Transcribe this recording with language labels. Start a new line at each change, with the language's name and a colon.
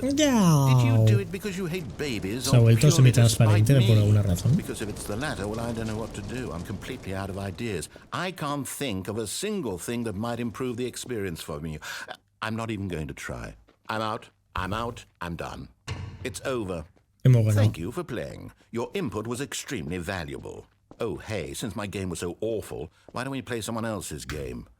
English: Did you do it because you hate babies?
Spanish: Se ha vuelto semi-transparente por alguna razón.
English: Because if it's the latter, well, I don't know what to do. I'm completely out of ideas. I can't think of a single thing that might improve the experience for me. I'm not even going to try. I'm out. I'm done. It's over. Thank you for playing. Your input was extremely valuable. Oh, hey, since my game was so awful, why don't we play someone else's game?